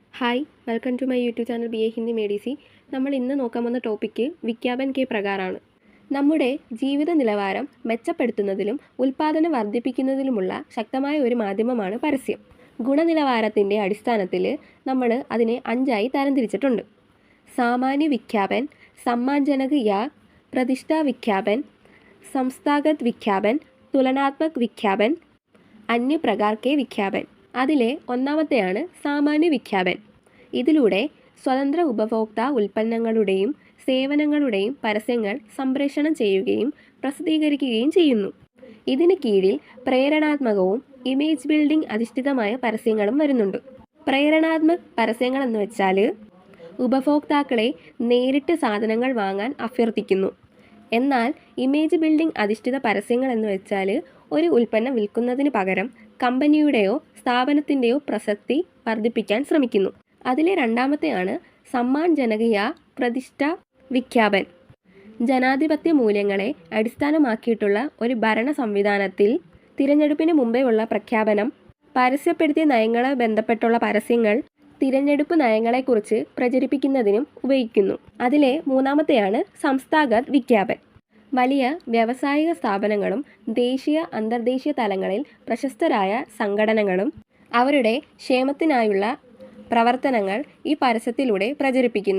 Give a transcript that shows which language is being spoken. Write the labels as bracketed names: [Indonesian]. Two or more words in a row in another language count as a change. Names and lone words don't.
[Malayalam] ഹായ്, [English] welcome to my YouTube channel [Malayalam] ബി എ ഹിന്ദി മെഡിസി. നമ്മൾ ഇന്ന് നോക്കാൻ വന്ന ടോപ്പിക്ക് [Hindi] विज्ञापन के [Malayalam] പ്രകാരമാണ്. നമ്മുടെ ജീവിത നിലവാരം മെച്ചപ്പെടുത്തുന്നതിലും ഉൽപ്പാദനം വർദ്ധിപ്പിക്കുന്നതിലുമുള്ള ശക്തമായ ഒരു മാധ്യമമാണ് പരസ്യം. ഗുണനിലവാരത്തിൻ്റെ അടിസ്ഥാനത്തിൽ നമ്മൾ അതിനെ 5ആയി തരംതിരിച്ചിട്ടുണ്ട്. [Hindi] सामान्य विज्ञापन, सम्मानजनक या प्रतिष्ठा विज्ञापन, संस्थागत विज्ञापन, तुलनात्मक विज्ञापन, अन्य प्रकार के विज्ञापन. [Malayalam] അതിലെ ഒന്നാമത്തെയാണ് [Hindi] सामान्य विज्ञापन. [Malayalam] ഇതിലൂടെ സ്വതന്ത്ര ഉപഭോക്താ ഉൽപ്പന്നങ്ങളുടെയും സേവനങ്ങളുടെയും പരസ്യങ്ങൾ സംപ്രേഷണം ചെയ്യുകയും പ്രസിദ്ധീകരിക്കുകയും ചെയ്യുന്നു. ഇതിന് കീഴിൽ പ്രേരണാത്മകവും [English] image building [Malayalam] അധിഷ്ഠിതമായ പരസ്യങ്ങളും വരുന്നുണ്ട്. പ്രേരണാത്മക പരസ്യങ്ങൾ എന്ന് വെച്ചാൽ ഉപഭോക്താക്കളെ നേരിട്ട് സാധനങ്ങൾ വാങ്ങാൻ അഭ്യർത്ഥിക്കുന്നു. എന്നാൽ [English] image building [Malayalam] അധിഷ്ഠിത പരസ്യങ്ങൾ എന്ന് വെച്ചാൽ ഒരു ഉൽപ്പന്നം വിൽക്കുന്നതിന് പകരം കമ്പനിയുടെയോ സ്ഥാപനത്തിൻ്റെയോ പ്രസക്തി വർദ്ധിപ്പിക്കാൻ ശ്രമിക്കുന്നു. അതിലെ രണ്ടാമത്തെയാണ് [Hindi] सम्मानजनक या प्रतिष्ठा विज्ञापन. [Malayalam] ജനാധിപത്യ മൂല്യങ്ങളെ അടിസ്ഥാനമാക്കിയിട്ടുള്ള ഒരു ഭരണ സംവിധാനത്തിൽ തിരഞ്ഞെടുപ്പിന് മുമ്പേ ഉള്ള പ്രഖ്യാപനം, പരസ്യപ്പെടുത്തിയ നയങ്ങളെ ബന്ധപ്പെട്ടുള്ള പരസ്യങ്ങൾ തിരഞ്ഞെടുപ്പ് നയങ്ങളെക്കുറിച്ച് പ്രചരിപ്പിക്കുന്നതിനും ഉപയോഗിക്കുന്നു. അതിലെ മൂന്നാമത്തെയാണ് [Hindi] संस्थागत विज्ञापन. [Malayalam] വലിയ വ്യാവസായിക സ്ഥാപനങ്ങളും ദേശീയ അന്തർദേശീയ തലങ്ങളിൽ പ്രശസ്തരായ സംഘടനകളും അവരുടെ ക്ഷേമത്തിനായുള്ള പ്രവർത്തനങ്ങൾ ഈ പരസ്യത്തിലൂടെ പ്രചരിപ്പിക്കുന്നു.